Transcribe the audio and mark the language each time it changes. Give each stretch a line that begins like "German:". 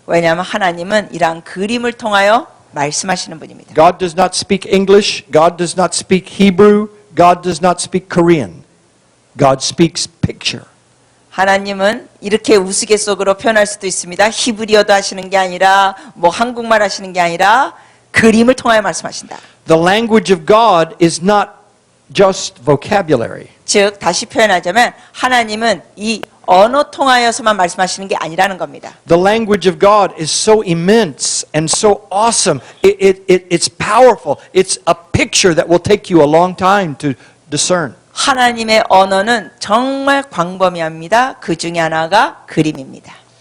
Korean: 왜냐하면 하나님은 이러한 그림을 통하여 말씀하시는 분입니다.
English: God does not speak English. God does not speak Hebrew. God does not speak Korean. God speaks picture.
Korean: 하나님은 이렇게 우스갯소리로 표현할 수도 있습니다. 히브리어도 하시는 게 아니라 뭐 한국말 하시는 게 아니라 그림을 통하여 말씀하신다.
English: The language of God is not just vocabulary.
Korean: 즉 다시 표현하자면 하나님은 이 언어 통하여서만 말씀하시는 게 아니라는 겁니다.
English: The language of God is so immense and so awesome. It's powerful. It's a picture that will take you a long time to discern.
Korean: 하나님의 언어는 정말 광범위합니다. 그 중에 하나가 그림입니다.